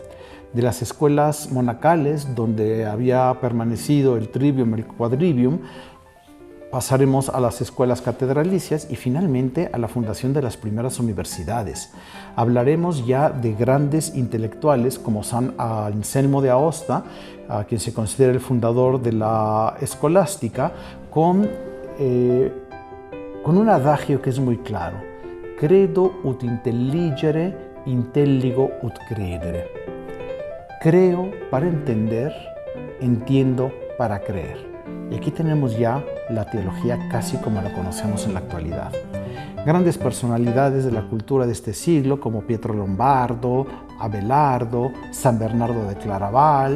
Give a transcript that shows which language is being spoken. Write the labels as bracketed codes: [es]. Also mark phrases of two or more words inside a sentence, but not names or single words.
[es] De las escuelas monacales, donde había permanecido el trivium, el quadrivium, pasaremos a las escuelas catedralicias y finalmente a la fundación de las primeras universidades. Hablaremos ya de grandes intelectuales como San Anselmo de Aosta, a quien se considera el fundador de la escolástica, con un adagio que es muy claro: [la] credo ut intelligere, intelligo ut credere. [es] Creo para entender, entiendo para creer. Y aquí tenemos ya la teología casi como la conocemos en la actualidad. Grandes personalidades de la cultura de este siglo como Pietro Lombardo, Abelardo, San Bernardo de Claraval.